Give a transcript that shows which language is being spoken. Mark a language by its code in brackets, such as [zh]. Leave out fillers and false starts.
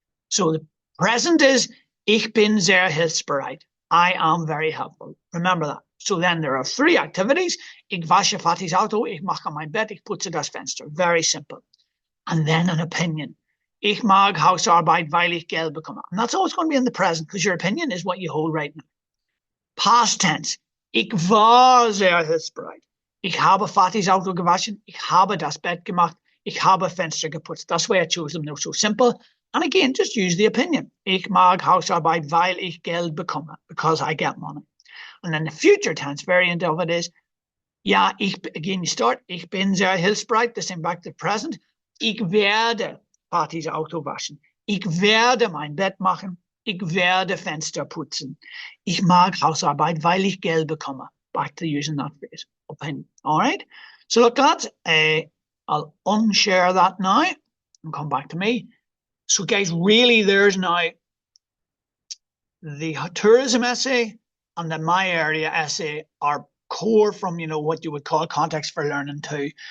[en] So the present is, [de] ich bin sehr hilfsbereit. [en] I am very helpful. Remember that. So then there are 3 activities. [de] Ich wasche Fatis Auto, ich mache mein Bett, ich putze das Fenster. [en] Very simple. And then an opinion. [de] Ich mag Hausarbeit, weil ich Geld bekomme. [en] And that's always going to be in the present, because your opinion is what you hold right now. Past tense. [de] Ich war sehr hilfsbereit. Ich habe Fatis Auto gewaschen. Ich habe das Bett gemacht. Ich habe Fenster geputzt. [en] That's why I chose them. They're so simple. And again, just use the opinion. [de] Ich mag Hausarbeit, weil ich Geld bekomme. [en] Because I get money. And then the future tense variant of it is, ja, again, you start, [de] ich bin sehr hilfsbereit. [en] The same back to the present. [de] Ich werde Fatis Auto waschen. Ich werde mein Bett machen. Ich werde Fenster putzen. Ich mag Hausarbeit, weil ich Geld bekomme. [en] Back to using that phrase. Opinion. All right. So look, lads, I'll unshare that now and come back to me. So, guys, really, there's now the tourism essay and the My Area essay are core from, what you would call context for learning 2.